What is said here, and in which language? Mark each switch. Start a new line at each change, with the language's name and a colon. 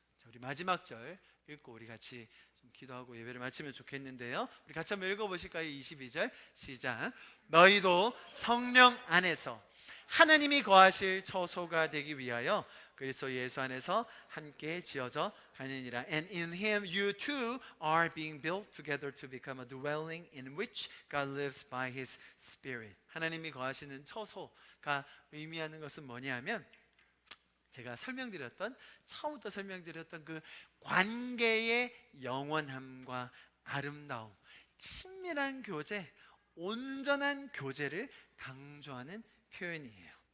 Korean: 자, 우리 마지막 절 읽고 우리 같이 좀 기도하고 예배를 마치면 좋겠는데요. 우리 같이 한번 읽어보실까요? 22절 시작. 너희도 성령 안에서 하나님이 거하실 처소가 되기 위하여 그리스도 예수 안에서 함께 지어져 가느니라.
English: And in him you too are being built together to become a dwelling in which God lives by his Spirit.
Korean: 하나님이 거하시는 처소가 의미하는 것은 뭐냐면, 제가 처음부터 설명드렸던 그 관계의 영원함과 아름다움, 친밀한 교제, 온전한 교제를 강조하는 표현이에요.